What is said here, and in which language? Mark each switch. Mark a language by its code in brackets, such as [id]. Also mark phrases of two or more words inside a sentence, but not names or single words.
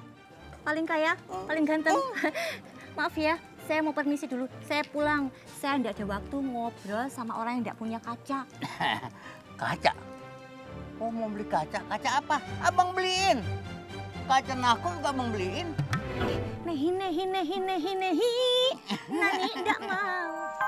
[id] Paling kaya, paling ganteng. Maaf ya, saya mau permisi dulu. Saya pulang. Saya nggak ada waktu ngobrol sama orang yang nggak punya kaca. Kaca? Oh mau beli kaca? Kaca apa? Abang beliin. Kaca nakul juga abang beliin. [hi] Nehi, nehi, nehi, nehi, nehi. [id] Nani nggak mau.